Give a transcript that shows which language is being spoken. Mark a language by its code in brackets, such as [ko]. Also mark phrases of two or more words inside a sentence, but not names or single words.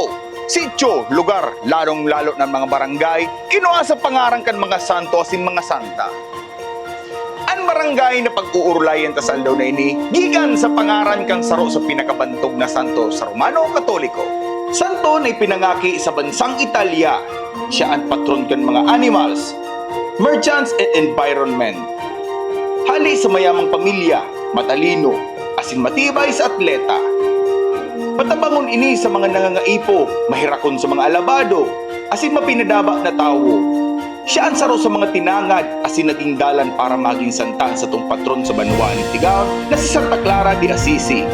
[bik] Sityo, lugar, lalong-lalo ng mga barangay, kinuha sa pangarang kan mga santo asin mga santa. An barangay na pag-uurlayan ta sa aldaw na ini, gigan sa pangaran kang saro sa pinakabantog na santo sa Romano Katoliko. Santo na ipinangaki sa bansang Italia. Siya ang patron kan mga [en] animals, merchants and environment. [bik] Hali sa mayamang pamilya, matalino, asin matibay sa atleta. Matabangon ini sa mga nangangaipo, mahirakon sa mga alabado, asin mapinadaba na tao. Siya ang saro sa mga tinangad, asin naging dalan para maging santa sa tong patron sa banwaan ni Tigaon na si Santa Clara de Assisi.